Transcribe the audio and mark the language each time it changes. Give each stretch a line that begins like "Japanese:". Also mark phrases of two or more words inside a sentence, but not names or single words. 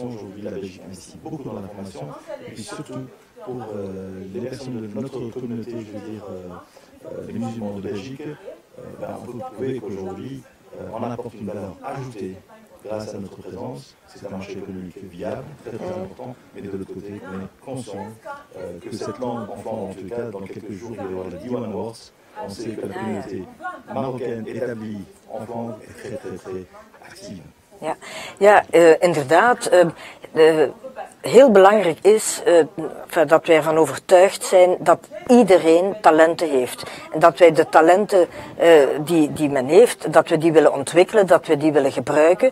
French: Aujourd'hui, la Belgique investit beaucoup dans la formation, et puis surtout pour les personnes de notre communauté, je veux dire, les musulmans de Belgique, on peut prouver qu'aujourd'hui, on apporte une valeur ajoutée grâce à notre présence. C'est un marché économique viable, très très important, mais de l'autre côté, on est conscient que cette langue, enfin en tout cas, dans quelques jours, il va y avoir le Diwan Awards. On sait que la communauté marocaine établie en Flandre est très très très active.
Dutch: Ja, inderdaad. Heel belangrijk is dat wij ervan overtuigd zijn dat iedereen talenten heeft. En dat wij de talenten die men heeft, dat we die willen ontwikkelen, dat we die willen gebruiken.